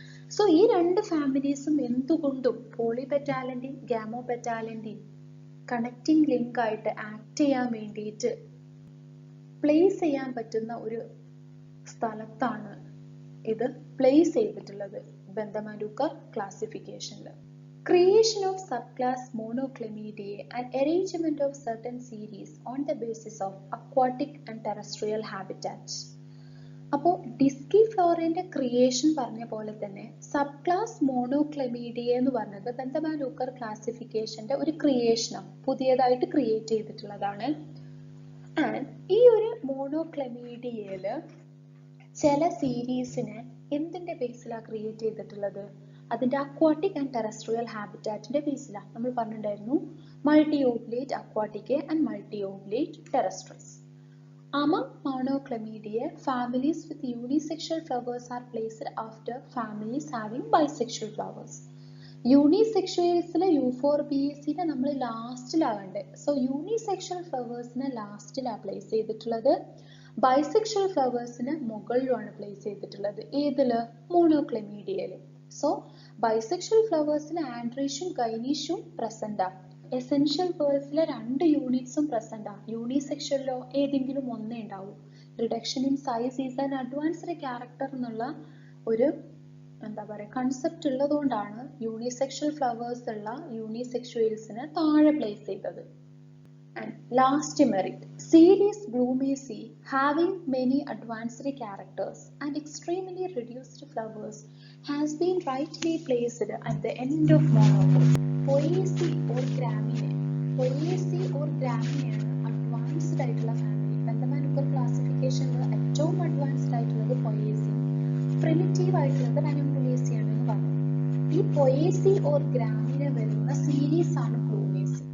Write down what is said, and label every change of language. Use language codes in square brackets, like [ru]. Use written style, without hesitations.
[ml] So ഈ രണ്ട് ഫാമിലീസും എന്തുകൊണ്ടും പോളിപെറ്റാലിന്റെയും ഗാമോപെറ്റാലിന്റെയും കണക്റ്റിംഗ് ലിങ്ക് ആയിട്ട് ആക്ട് ചെയ്യാൻ വേണ്ടിയിട്ട് പ്ലേസ് ചെയ്യാൻ പറ്റുന്ന ഒരു സ്ഥലത്താണ് ഇത് പ്ലേസ് ചെയ്തിട്ടുള്ളത് ബെന്തമാൻ Hooker ക്ലാസിഫിക്കേഷനിൽ. [en] Creation of subclass Monoclemidae and arrangement of certain series on the basis of aquatic and terrestrial habitat. [ml] അപ്പോൾ ഡിസ്കിഫ്ലോറയുടെ ക്രിയേഷൻ പറഞ്ഞ പോലെ തന്നെ സബ് ക്ലാസ് മോണോക്ലെമീഡിയ എന്ന് പറഞ്ഞത് ബെന്തമാൻ ഹുക്കർ ക്ലാസിഫിക്കേഷന്റെ ഒരു ക്രിയേഷനാണ്, പുതിയതായിട്ട് ക്രിയേറ്റ് ചെയ്തിട്ടുള്ളതാണ്. ആൻഡ് ഈ ഒരു മോണോക്ലെമീഡിയയില് ചില സീരീസിനെ എന്തിന്റെ ബേസിലാണ് ക്രിയേറ്റ് ചെയ്തിട്ടുള്ളത്? അതിന്റെ അക്വാട്ടിക് ആൻഡ് ടെറസ്ട്രിയൽ ഹാബിറ്റാറ്റിന്റെ ബേസിലാണ്. നമ്മൾ പറഞ്ഞിട്ടുണ്ടായിരുന്നു multi ഓവ്ലേറ്റ് aquatic and multi ഓവ്ലേറ്റ് ടെറസ്ട്രിയൽസ്. [en] Among Monoclemidae, families with unisexual flowers are placed after families having bisexual flowers. [ml] യൂണിസെക്ഷൽസിലെ യൂഫോർബിയസിനെ നമ്മൾ ലാസ്റ്റിലാകണ്ടേ. സോ യൂണിസെക്ഷൽ ഫ്ലവേഴ്സിനെ ലാസ്റ്റിലാണ് പ്ലേസ് ചെയ്തിട്ടുള്ളത്. ബൈസെക്ഷൽ ഫ്ലവേഴ്സിന് മുകളിലുമാണ് പ്ലേസ് ചെയ്തിട്ടുള്ളത്. ഏതില്? മോണോക്ലെമീഡിയയില്. So bisexual ഫ്ലവേഴ്സിന് ആൻഡ്രീഷും ഗൈനീഷും പ്രസന്റാ. എസെൻഷ്യൽ പേഴ്സിലെ രണ്ട് യൂണിറ്റ്സും പ്രസന്റാ. യൂണിസെക്ഷലിലോ ഏതെങ്കിലും ഒന്നേ ഉണ്ടാവൂ. [en] reduction in size is an advanced character [ml] എന്നുള്ള ഒരു concept ഉള്ളതുകൊണ്ടാണ് യൂണിസെക്ഷൽ ഫ്ലവേഴ്സ് ഉള്ള യൂണിസെക്ഷുവൽസിനെ താഴെ പ്ലേസ് ചെയ്തത്. [en] And last merit, series Blumaceae having many advanced characters and extremely reduced flowers has been rightly placed at the end of monopause. Poaceae or Graminae. [ml] Poaceae or Graminae ആണ് advanced ആയിട്ടുള്ള family. ബെന്തമാൻ Hooker ക്ലാസിഫിക്കേഷനിൽ ഏറ്റവും advanced ആയിട്ടുള്ളത് Poaceae, primitive ആയിട്ടുള്ളത് Ranunculacea ആണെന്ന് പറഞ്ഞു. ഈ Poaceae or Graminae വരുന്ന series ആണ് Blumaceae.